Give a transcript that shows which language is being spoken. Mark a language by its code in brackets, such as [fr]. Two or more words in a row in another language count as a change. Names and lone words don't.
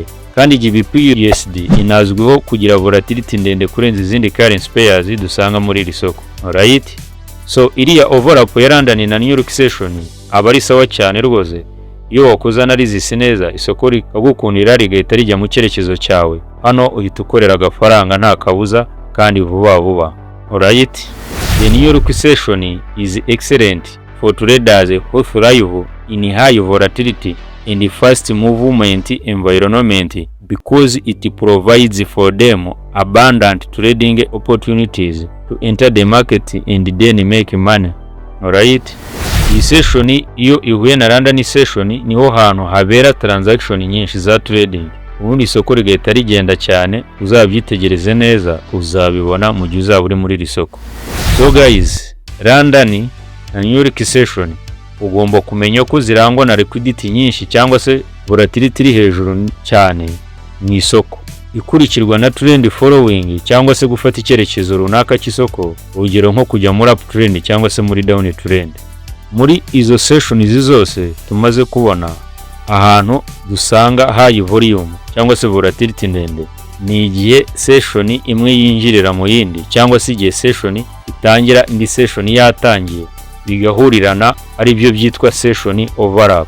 [rw] Kandi GBPUSD inazwiho kugira volatility ndende kurenza izindi [en] currency pairs [rw] dusanga muri iri soko. Alright, so iriya overlap ya London na New York session aba ari sawa cyane rwose. Iyo wakoze analysis neza, isoko rikagukundira rigahita rijya mu cyerekezo cyawe, hano uhita ukorera agafaranga nta kabuza kandi vuba. [en] Alright, the New York session is excellent for traders who thrive in high volatility and fast movement environment because it provides for them abundant trading opportunities to enter the market and then make money. Alright, [rw] iyi session iyo ihuye na London session niho hantu habera transaction nyinshi za trading, ubundi isoko rigahita rigenda cyane. Uzabyitegereze neza uzabibona mu gihe uzaba uri muri iri soko. So guys, London na New York session ugomba kumenya ko zirangwa na liquidity nyinshi cyangwa se volatility iri hejuru cyane mu isoko, ikurikirwa na [en] trend following [rw] cyangwa se gufata icyerekezo runaka cy'isoko, urugero nko kujya muri [en] up trend [rw] cyangwa se muri [en] down trend. [rw] Muri izo sessions zose tumaze kubona, ahantu dusanga [en] high volume [rw] cyangwa se volatility ndende ni igihe session imwe yinjirira mu yindi, cyangwa se igihe session itangira indi session yatangiye bigahurirana, ari byo byitwa [en] session overlap.